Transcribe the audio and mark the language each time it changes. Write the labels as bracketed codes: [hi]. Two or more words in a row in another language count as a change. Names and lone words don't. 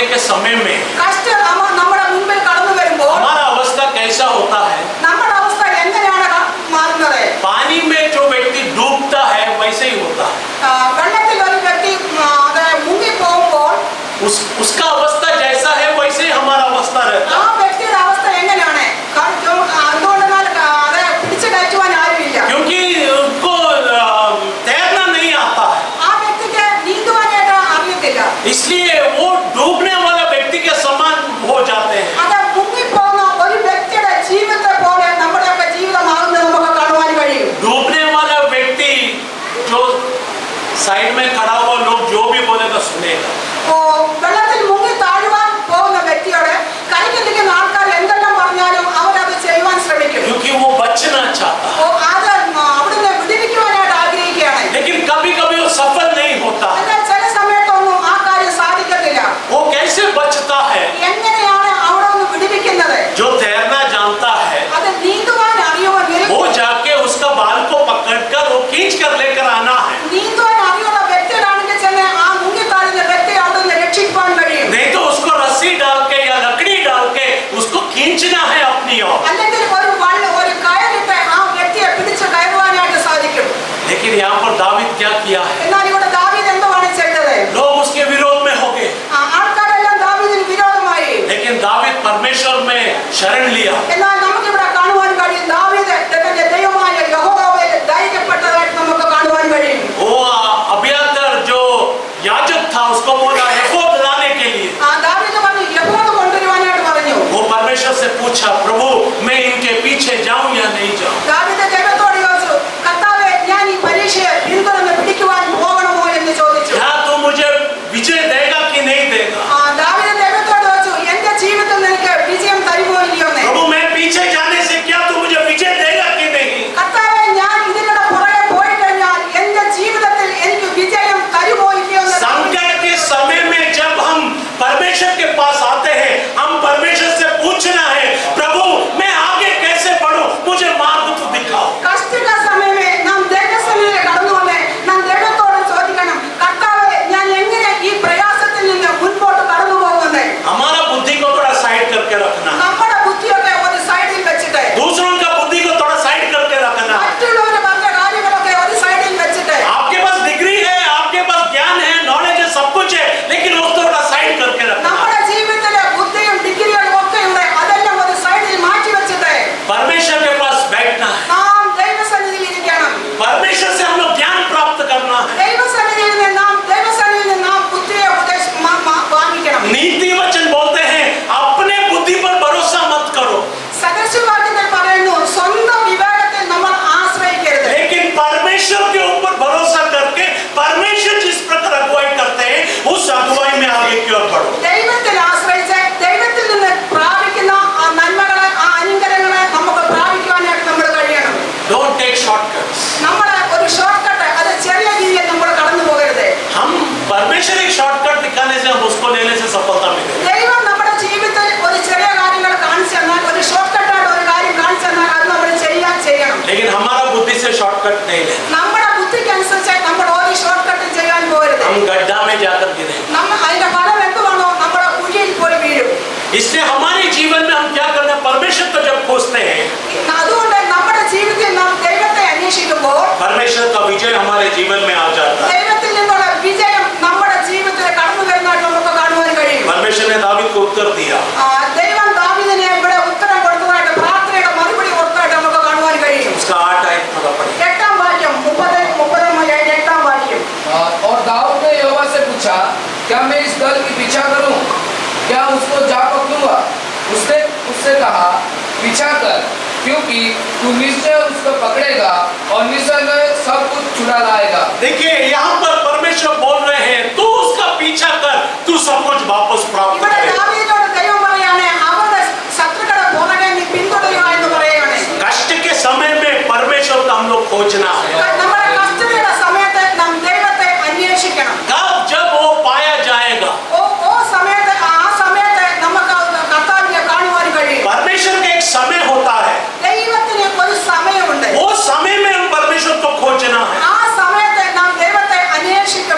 [hi] समय में [ml] കഷ്ടം നമ്മുടെ മുൻപിൽ കടന്നു വരുമ്പോൾ [hi] हमारा अवस्था कैसा होता है? [ml] നമ്മുടെ അവസ്ഥ എങ്ങനെയാണ് മാറുന്നത്? [hi] पानी में जो व्यक्ति डूबता है वैसे ही होता है। [ml] വെള്ളത്തിൽ ഒരു വ്യക്തി മുങ്ങി പോകുമ്പോൾ [hi] उसका अवस्था जैसा है वैसे ही हमारा अवस्था रहता [ml] ആ [hi] है। [ml] വ്യക്തിയുടെ അവസ്ഥ എങ്ങനെയാണ്? അതുകൊണ്ടെന്നാൽ അത് പിടിച്ചു കയറ്റുവാൻ ആരുമില്ല. [hi] क्योंकि उनको तैरना नहीं आता है, [ml] ആ വ്യക്തിക്ക് നീന്തുവാനായിട്ട് അറിയത്തില്ല. [hi] इसलिए वो डूबने वाला व्यक्ति के समान हो जाते हैं। [ml] അത് മുങ്ങിപ്പോകുന്ന ഒരു വ്യക്തിയുടെ ജീവിതത്തെ പോലെ നമ്മുടെയൊക്കെ ജീവിതമാകുന്നത് നമുക്ക് കാണുവാൻ കഴിയും. [hi] डूबने वाला व्यक्ति जो साइड में खड़ा हुआ लोग जो भी बोलेगा सुनेगा। [ml] വെള്ളത്തിൽ മുങ്ങി താഴുവാൻ പോകുന്ന വ്യക്തിയോട് കരയ്ക്ക് നിൽക്കുന്ന ആൾക്കാർ എന്തെല്ലാം പറഞ്ഞാലും അവരത് ചെയ്യുവാൻ ശ്രമിക്കും. [hi] क्योंकि वो बचना चाहता है, [ml] അത് അവിടുന്ന് വിടുവിക്കുവാനായിട്ട് ആഗ്രഹിക്കുകയാണ്. [hi] लेकिन कभी कभी वो सफल नहीं होता। [ml] എന്നാൽ ചില സമയത്തൊന്നും ആ കാര്യം സാധിക്കത്തില്ല. [hi] वो कैसे बचता है? [ml] എങ്ങനെയാണ് അവിടെ ഒന്ന് വിടുവിക്കുന്നത്? [hi] जो तैरना जानता है [ml] അത് നീന്തുവാൻ അറിയുമെങ്കിൽ [hi] वो जाके उसका बाल को पकड़कर वो खींच कर लेकर आना है, [ml] നീന്തുവാൻ അറിയുള്ള വ്യക്തിയാണെങ്കിൽ ചെന്ന് ആ മുങ്ങി താഴുന്ന വ്യക്തിയെ അവിടെ രക്ഷിക്കുവാൻ കഴിയും. [hi] नहीं तो उसको रस्सी डाल के या लकड़ी डाल के उसको खींचना है अपनी ओर। [ml] അല്ലെങ്കിൽ ഒരു കയറിട്ട് ആ വ്യക്തിയെ പിടിച്ച് കയറുവാനായിട്ട് സാധിക്കും. [hi] लेकिन यहाँ पर दावीद क्या किया है? [ml] എന്നാൽ ഇവിടെ ദാവീദ് എന്താണ് ചെയ്തത്? [hi] लोग उसके विरोध में हो गए, [ml] ആൾക്കാരെല്ലാം ദാവീദിന് വിരോധമായി. [hi] लेकिन दावीद परमेश्वर में शरण लिया। [ml] എന്നാൽ നമുക്കിവിടെ കാണുവാൻ കഴിയും ദാവീദ് തന്റെ ദൈവമായ യഹോവയിൽ ധൈര്യപ്പെട്ടതായിട്ട് നമുക്ക് കാണുവാൻ കഴിയും. [hi] वो अबियातर जो याजक था उसको बोला एफोद लाने के लिए। [ml] ദാവീദ് പറഞ്ഞു യഹോവ കൊണ്ടുവരുവാനായിട്ട് പറഞ്ഞു. [hi] वो परमेश्वर से पूछा, प्रभु मैं इनके पीछे जाऊं या नहीं जाऊं? [ml] ദാവീദ് ദൈവത്തോട് ചോദിച്ചു, കർത്താവേ ഞാൻ ഈ പരീക്ഷയെ പിന്തുടർന്ന് പിടിക്കുവാൻ പോകണമോ എന്ന് ചോദിച്ചു. [hi] क्या तू मुझे विजय देगा कि नहीं देगा? [ml] ദാവീദ് ദൈവത്തോട് ചോദിച്ചു, എന്റെ ജീവിതത്തിൽ നിനക്ക് വിജയം തരുമോ ഇല്ലയോ എന്ന്. [hi] प्रभु मैं पीछे जाने से क्या तू मुझे विजय देगा कि नहीं? [ml] കർത്താവേ ഞാൻ ഇതിന്റെ പുറകെ പോയി കഴിഞ്ഞാൽ എന്റെ ജീവിതത്തിൽ എനിക്ക് വിജയം തരുമോ ഇല്ലയോ എന്ന്. [hi] संकट के समय में जब हम परमेश्वर के पास आते हैं, हम परमेश्वर से पूछना है, प्रभु मैं आगे कैसे बढ़ूं, मुझे मार्ग तू दिखाओ। [ml] കഷ്ടക സമയമേ നാം ദൈവസന്നിധിയിൽ കടന്നു വന്ന് നാം ദൈവത്തോട് ചോദിക്കണം, കർത്താവേ ഞാൻ എങ്ങനെ ഈ പ്രയാസത്തിൽ നിന്ന് മുൻപോട്ട് കടന്നു പോകുന്നത്. [hi] हमारा बुद्धि को थोड़ा साइड करके रखना, [ml] നമ്മുടെ ബുദ്ധിയൊക്കെ ഒരു സൈഡിൽ വെച്ചിട്ട് [hi] दूसरों का बुद्धि को थोड़ा साइड करके रखना। [ml] മറ്റുള്ളവർ പറഞ്ഞ കാര്യങ്ങളൊക്കെ ഒരു സൈഡിൽ വെച്ചിട്ട് [hi] आपके पास डिग्री है, आपके पास ज्ञान है, नॉलेज है, सब कुछ है, लेकिन उसको थोड़ा साइड करके रखना। [ml] നമ്മുടെ ജീവിതത്തിലെ ബുദ്ധിയും ഡിഗ്രികളും ഒക്കെ ഉണ്ട്, അതെല്ലാം ഒരു സൈഡിൽ മാറ്റി വെച്ചിട്ട് [hi] परमेश्वर के पास बैठना है, [ml] നാം ദൈവസന്നിധിയിൽ ഇരിക്കണം. [hi] परमेश्वर से हम लोग ज्ञान प्राप्त करना है। [ml] ദൈവസന്നിധിയിൽ നിന്ന് നാം ബുദ്ധിയെ വാങ്ങിക്കണം. [hi] नीति वचन बोलते हैं अपने बुद्धि पर भरोसा मत करो, [ml] സദൃശവാക്യത്തിൽ പറയുന്നു സ്വന്തം വിവേകത്തിൽ നമ്മൾ ആശ്രയിക്കരുത്. [hi] लेकिन परमेश्वर के ऊपर भरोसा करके परमेश्वर जिस प्रकार अगुवाई करते हैं उस अगुवाई में आगे की ओर बढ़ो। [ml] ദൈവത്തിൽ ആശ്രയിച്ച് ദൈവത്തിൽ നിന്ന് പ്രാപിക്കുന്ന ആ നന്മകളെ ആ അനുഗ്രഹങ്ങളെ നമുക്ക് പ്രാപിക്കുവാനായിട്ട് നമ്മൾ കഴിയണം. [en] Don't take shortcuts. [ml] നമ്മുടെ ഒരു ഷോർട്ട് കട്ട് അത് ചെറിയ രീതിയിൽ നമ്മൾ കടന്നു പോകരുത്. [hi] हम परमेश्वर एक शॉर्टकट दिखाने से हम उसको लेने से सफलता मिलेगी। [ml] ദൈവം നമ്മുടെ ജീവിതത്തിൽ ഒരു ചെറിയ കാര്യങ്ങൾ കാണിച്ചു തന്നാൽ ഒരു ഷോർട്ട് കട്ടായിട്ട് ഒരു കാര്യം കാണിച്ചു തന്നാൽ അത് നമ്മൾ ചെയ്യണം. [hi] लेकिन हमारा बुद्धि से शॉर्टकट नहीं लेना, [ml] നമ്മുടെ ബുദ്ധിക്കനുസരിച്ച് നമ്മൾ ഒരു ഷോർട്ട് കട്ടും ചെയ്യാൻ പോകരുത്. [hi] हम गड्ढा में जाकर गिरेंगे। [ml] നമ്മൾ അതിന്റെ ഫലം എന്തുവാണോ നമ്മുടെ കുഴിയിൽ പോയി വീഴും. [hi] इसलिए हमारे जीवन में हम क्या करते हैं, परमेश्वर को जब खोजते हैं [ml] അതുകൊണ്ട് നമ്മുടെ ജീവിതത്തിൽ നാം ദൈവത്തെ അന്വേഷിക്കുമ്പോൾ [hi] परमेश्वर का विजय हमारे जीवन में आ जाता है। [ml] ദൈവത്തിൽ നിന്നുള്ള വിജയം നമ്മുടെ ജീവിതത്തിൽ കടന്നു വരുന്നതായിട്ട് നമുക്ക് കാണുവാൻ കഴിയും. [hi] परमेश्वर ने दावीद को उत्तर दिया, [ml] ദൈവം ദാവീദിനെ ഇവിടെ ഉത്തരം കൊടുത്തതായിട്ട് പ്രാർത്ഥനയുടെ മറുപടി കൊടുത്തതായിട്ട് നമുക്ക് കാണുവാൻ കഴിയും. [hi] उसका 8 आयत पढ़ा पड़े। [ml] 8-ാം വാക്യം 8-ാം വാക്യം. [hi] और दाऊद ने यहोवा से पूछा, क्या मैं इस दल की पीछा करूं? क्या उसको जा पकड़ूंगा? उसने उससे कहा, पीछा कर, क्योंकि तू निश्चय उसको पकड़ेगा और निसंदेह सब कुछ छुड़ा लाएगा। देखिए यहाँ पर परमेश्वर बोल रहे हैं तू उसका पीछा कर, तू सब कुछ वापस प्राप्त [ml] ഇവിടെ [hi] करेगा। [ml] ദാവീദിനോട് ദൈവം പറയാണ് അവരുടെ ശത്രുക്കളുടെ പുറകെ നീ പിന്തുടരുക എന്ന് പറയുകയാണ്. [hi] कष्ट के समय में परमेश्वर को हम लोग खोजना है। [ml] നമ്മുടെ കഷ്ടതയുടെ സമയത്ത് നാം ദൈവത്തെ അന്വേഷിക്കണം. [hi] कब जब वो पाया जाएगा, [ml] ആ സമയത്ത് നമുക്ക് കർത്താവിനെ കാണുവാൻ കഴിയും. [hi] परमेश्वर का एक समय होता है, [ml] ദൈവത്തിന് ഒരു സമയമുണ്ട്. [hi] वो समय में हम परमेश्वर को खोजना है। [ml] ആ സമയത്ത് നാം ദൈവത്തെ